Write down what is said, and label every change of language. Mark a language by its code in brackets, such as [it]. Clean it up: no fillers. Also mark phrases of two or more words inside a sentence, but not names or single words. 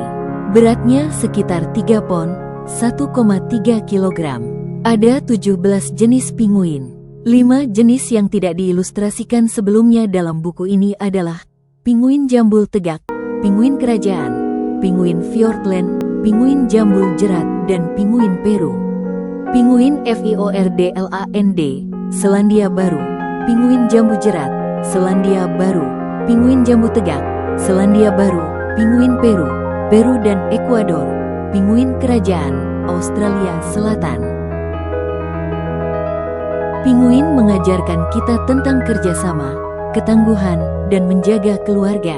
[id] Beratnya sekitar 3 pon, 1,3 kg. Ada 17 jenis pinguin. 5 jenis yang tidak diilustrasikan sebelumnya dalam buku ini adalah pinguin jambul tegak, pinguin kerajaan, pinguin Fiordland, pinguin jambul jerat, dan pinguin Peru. Pinguin Fiordland, Selandia Baru. Pinguin jambu jerat, Selandia Baru. Pinguin jambu tegak, Selandia Baru. Pinguin Peru, Peru dan Ekuador. Pinguin kerajaan, Australia Selatan. Pinguin mengajarkan kita tentang kerjasama, ketangguhan, dan menjaga keluarga.